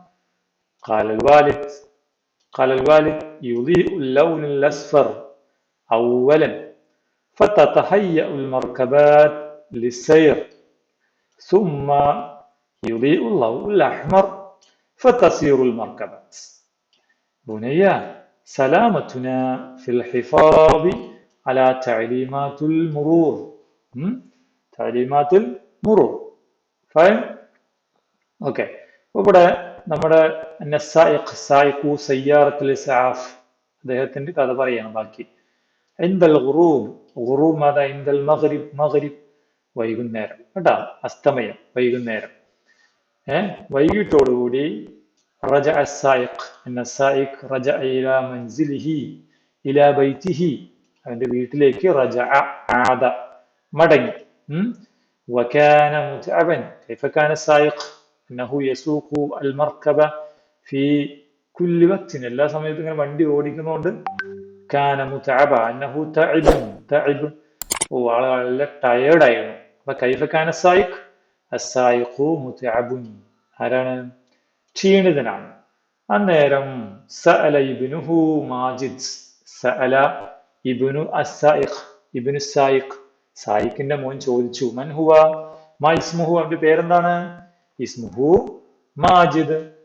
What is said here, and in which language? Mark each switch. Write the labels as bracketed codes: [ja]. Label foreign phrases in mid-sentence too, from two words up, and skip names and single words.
[ar] قال الوالد: يضيء اللون الأصفر أولا فتتهيأ المركبات للسير، ثم يضيء اللون الأحمر فتسير المركبات. بني، سلامتنا في الحفاظ على تعليمات المرور. [ml] ഫൈൻ. ഓക്കെ, ഇവിടെ നമ്മുടെ [ar] سيارة الإسعاف [ml] അദ്ദേഹത്തിന്റെ കഥ പറയാണ് ബാക്കി. [ar] عند الغروب، عند المغرب, [ml] വൈകുന്നേരം കേട്ടാ, അസ്തമയം, വൈകുന്നേരം. [ar] വൈകിട്ടോടുകൂടി رجع السائق رجع إلى منزله إلى بيته, [ml] അവന്റെ വീട്ടിലേക്ക് ആദ, മടങ്ങി. [ar] وكان متعبا. كيف كان السائق؟ أنه يسوق المركبة في كل وقت, [ml] എല്ലാ സമയത്തും ഇങ്ങനെ വണ്ടി ഓടിക്കുന്നതുകൊണ്ട് [ar] كان متعبا أنه تعب, [ml] ആള് വളരെ ടയേർഡായിരുന്നു. [ar] അപ്പൊ كيف كان السائق متعب, [ml] ആരാണ്? ക്ഷീണിതനാണ്. [ar] അന്നേരം سأل ابنه ماجد، سأل ابن سائق, [ml] സായിഖിന്റെ മോൻ ചോദിച്ചു. [ar] من هو؟ ما اسمه, [ml] അവന്റെ പേരെന്താണ്? [ar] اسمه ماجد.